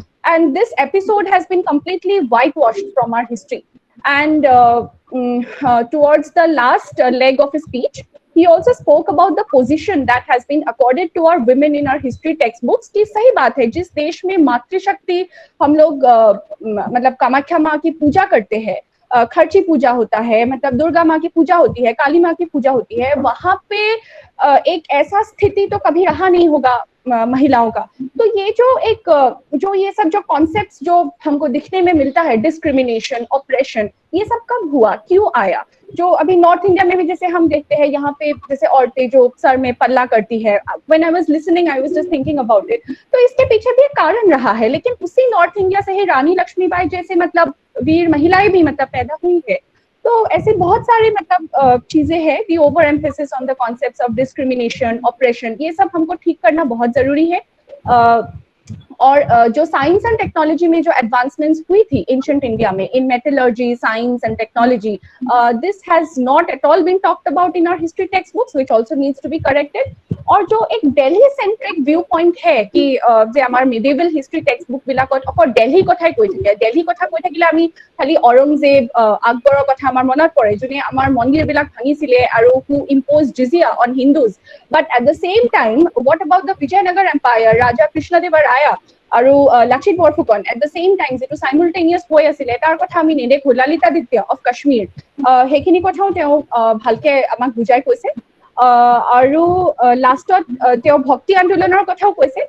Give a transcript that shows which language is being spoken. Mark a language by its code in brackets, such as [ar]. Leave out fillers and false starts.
[en] And this episode has been completely whitewashed from our history. And towards the last leg of his speech, he also spoke about the position that has been accorded to our women in our history textbooks. [hi] कि सही बात है, जिस देश में मातृशक्ति हम लोग मतलब कामाख्या माँ की पूजा करते हैं, खर्ची पूजा होता है, मतलब दुर्गा माँ की पूजा होती है, काली माँ की पूजा होती है, वहां पे एक ऐसा स्थिति तो कभी रहा नहीं होगा महिलाओं का. तो ये जो ये सब जो कॉन्सेप्ट्स जो हमको दिखने में मिलता है, डिस्क्रिमिनेशन, ऑपरेशन, ये सब कब हुआ, क्यों आया? जो अभी नॉर्थ इंडिया में भी जैसे हम देखते हैं, यहाँ पे जैसे औरतें जो सर में पल्ला करती है, [en] When I was listening I was just thinking about it. [hi] तो इसके पीछे भी एक कारण रहा है, लेकिन उसी नॉर्थ इंडिया से ही रानी लक्ष्मीबाई जैसे मतलब वीर महिलाएं भी मतलब पैदा हुई है. तो ऐसे बहुत सारे मतलब चीजें हैं. [en] the over emphasis on the concepts of discrimination, oppression, [hi] ये सब हमको ठीक करना बहुत जरूरी है. और जो साइंस एंड टेक्नोलॉजी में जो एडवांसमेंट्स हुई थी एंशिएंट इंडिया में [en] In metallurgy, science and technology, this has not at all been talked about in our history textbooks, which also needs to be corrected. [hi] और जो एक दिल्ली सेंट्रिक व्यू पॉइंट है कि [as] যে আমাৰ মেডিভেল হিষ্ট্ৰী টেক্সট বুক বিলাকত অকল দিল্লী কথাই কৈ থাকে, দিল্লী কথা কৈ থাকিলে আমি খালি ঔৰংজেব, আকবৰৰ কথা আমাৰ মনত পৰে, যোনে আমাৰ মন্দিৰবিলাক ভাঙিছিলে আৰু [en] who imposed jizya on Hindus. But at the same time, what about the Vijayanagar Empire, Raja Krishnadeva [as] আৰু Lachit Borphukan at the same time যেটো সাইমultaneous হৈ আছিল, তাৰ কথা আমি নেদেখো. ললিতাদিত্য অফ কাশ্মীৰ, সেইখিনি কথাও তেওঁ ভালকে আমাক বুজাই কৈছে. আৰু লাষ্টত তেওঁ ভক্তি আন্দোলনৰ কথাও কৈছে.